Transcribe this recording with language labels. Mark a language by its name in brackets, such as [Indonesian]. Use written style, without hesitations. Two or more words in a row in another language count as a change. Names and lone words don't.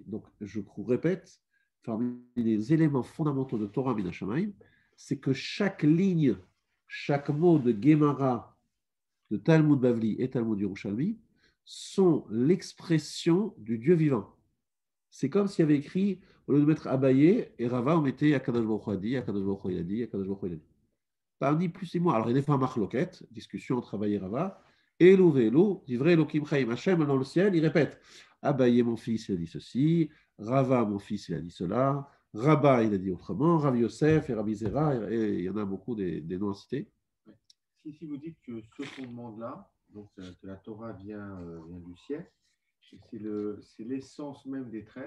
[French] Donc, je répète, parmi les éléments fondamentaux de [Hebrew] תורה מן השמים, [French] c'est que chaque ligne, chaque mot de Gemara, de Talmud Bavli et Talmud Yerushalmi sont l'expression du Dieu vivant. C'est comme s'il y avait écrit, au lieu de mettre Abaye et Rava, on mettait [Hebrew] הקדוש ברוך הוא [French] a dit, [Hebrew] הקדוש ברוך הוא [French] a dit, [Hebrew] הקדוש ברוך הוא [French] a dit. Pas ni plus ni moins. Alors, il y a des fois marloquette, discussion entre Abaye et Rava. [Hebrew] אלו ואלו דברי אלוהים חיים, [French] Hachem dans le ciel, il répète Abaye, mon fils, il a dit ceci, Rava, mon fils, il a dit cela, Rabba, il a dit autrement, Rav Yosef et Rabbi Zera, et il y en a beaucoup des noms à citer. Si vous dites que ce fondement-là, donc que la Torah vient du ciel, c'est l'essence même des 13.